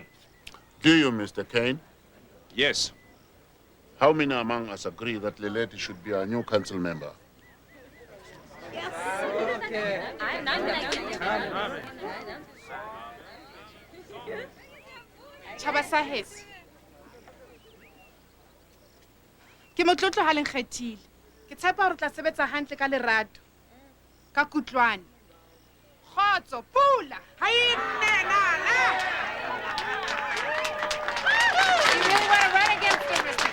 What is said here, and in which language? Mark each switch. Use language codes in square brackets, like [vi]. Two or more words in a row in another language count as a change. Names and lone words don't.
[en] Do you, Mr. Kane? Yes. How many among us agree that Lileti should be our new council member? Chaba Sahes. [st] Ke motlotlo ha le nkgethile. Ke tshepa hore o tla sebetsa hantle ka lerato. Ka kutlwano. Kgotso, pula. Ha e nne nana. [en] You really want to run against him, Mr.